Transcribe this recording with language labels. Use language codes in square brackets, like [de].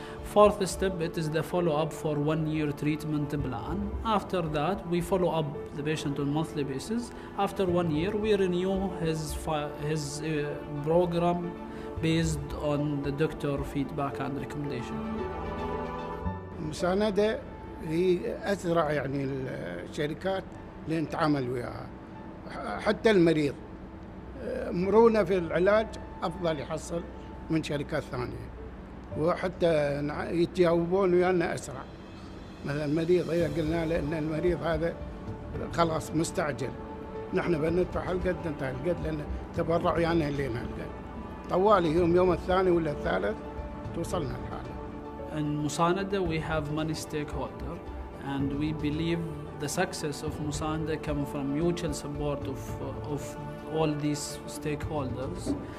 [en] Fourth step, it is the follow-up for 1-year treatment plan. After that, we follow up the patient on monthly basis. After 1 year, we renew his program based on the doctor feedback and recommendation. [ar] المساندة هي أسرع يعني الشركات لنتعامل وياها. حتى المريض مرونة في العلاج أفضل يحصل من شركات ثانية، وحتى يتجاوبون ويانا أسرع. مثلا المريض إذا قلنا له إن المريض هذا خلاص مستعجل، نحن بندفع هالقد انتهى هالقد، لأن تبرع ويانا لين هالقد، طوالي يوم الثاني ولا الثالث توصلنا الحالة. [en] In Musanda, we have many stakeholders, and we believe the success of Musanda comes from mutual support of all these stakeholders.